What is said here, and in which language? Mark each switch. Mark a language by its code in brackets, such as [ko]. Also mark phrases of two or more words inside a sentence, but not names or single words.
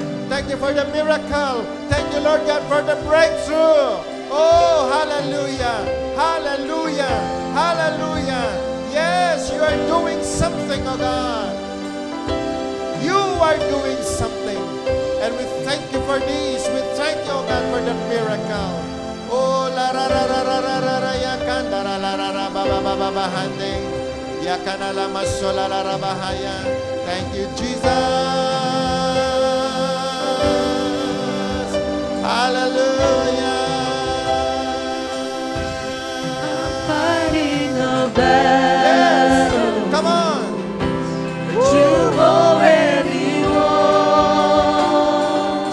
[en] Thank you for the miracle. Thank you, Lord God, for the breakthrough. Oh, hallelujah. Hallelujah. Hallelujah. Yes, you are doing something, oh God. You are doing something. And we thank you for this. We thank you, oh God, for the miracle. Oh, la ra ra ra ra ra ra ra ya kanda ra la ra ra ba ba ba ba ba hande. Ya kana la masola la ra ba haya. Thank you, Jesus. Hallelujah. Fighting a Yes. battle Come on. you've already won.